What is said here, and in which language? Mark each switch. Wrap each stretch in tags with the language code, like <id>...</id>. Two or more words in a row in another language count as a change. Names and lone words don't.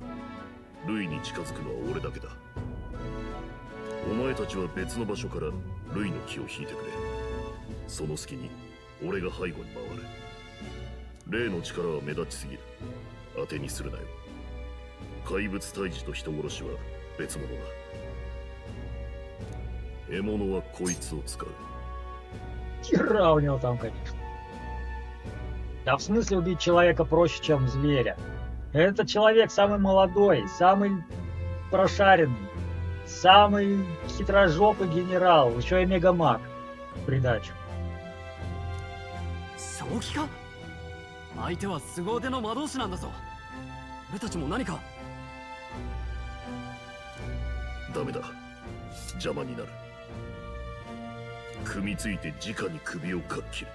<ja>ルイに近づくのは俺だけだ。お前たちは別の場所からルイの気を引いてくれ。その隙に俺が背後に回る。例の力は目立ちすぎる。当てにするなよ。怪物退治と人殺しは別物だ。獲物はこいつを使う。</ja> <ru>Хера у него там, конечно. Да в смысле убить человека проще, чем зверя? Этот человек самый молодой, самый прошаренный, самый хитрожопый генерал, еще и мегамаг в придачу.</ru> <ja>正気か？相手は凄腕の魔導士なんだぞ。俺たちも何か。ダメだ。邪魔になる。組みついて直に首をかっ切る。</ja>